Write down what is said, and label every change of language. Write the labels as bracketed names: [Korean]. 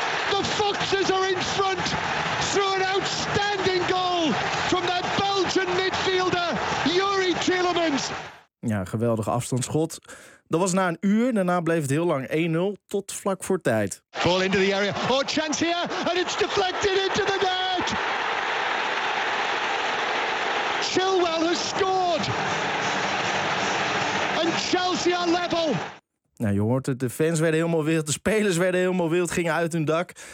[English] The Foxes are in front through an outstanding goal from their Belgian midfielder, Youri Tielemans. [Dutch] Ja, geweldig afstandsschot. Dat was na een uur, daarna bleef het heel lang 1-0 tot vlak voor tijd. [English] Ball into the area. Oh, chance here. And it's deflected into the net. Chilwell has scored. And Chelsea are level. [Dutch] Nou, je hoort het. De fans werden helemaal wild. De spelers werden helemaal wild. Gingen uit hun dak.